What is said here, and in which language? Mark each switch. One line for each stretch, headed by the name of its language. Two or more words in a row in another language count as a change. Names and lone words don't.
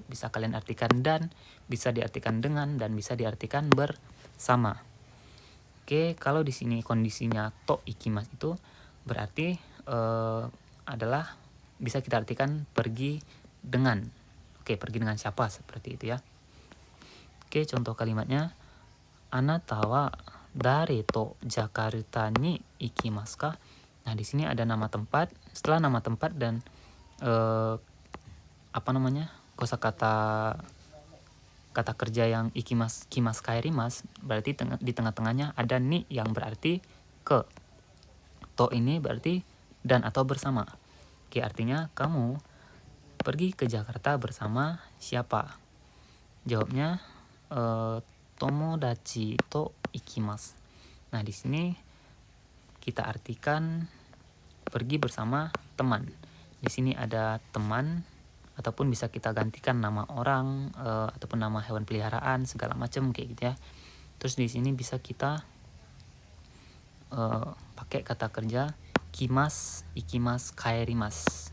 Indonesian: Bisa kalian artikan dan, bisa diartikan dengan, dan bisa diartikan bersama. Oke, kalau di sini kondisinya
Japanese: と行きます
Indonesian: itu berarti adalah bisa kita artikan pergi dengan. Oke, pergi dengan siapa, seperti itu ya. Oke, contoh kalimatnya,
Japanese: あなたは誰とジャカルタに行きますか?
Indonesian: Nah, di sini ada nama tempat. Setelah nama tempat dan kosakata kata kerja yang
Japanese: 行きます、来ます、帰ります,
Indonesian: berarti di tengah-tengahnya ada ni yang berarti ke. To ini berarti dan atau bersama. Oke, artinya kamu pergi ke Jakarta bersama siapa?
Japanese: Jawabnya 友達と行きます.
Indonesian: Nah, di sini kita artikan pergi bersama teman. Di sini ada teman ataupun bisa kita gantikan nama orang ataupun nama hewan peliharaan segala macam kayak gitu ya. Terus di sini bisa kita pakai kata kerja
Japanese: 来ます、行きます、帰ります.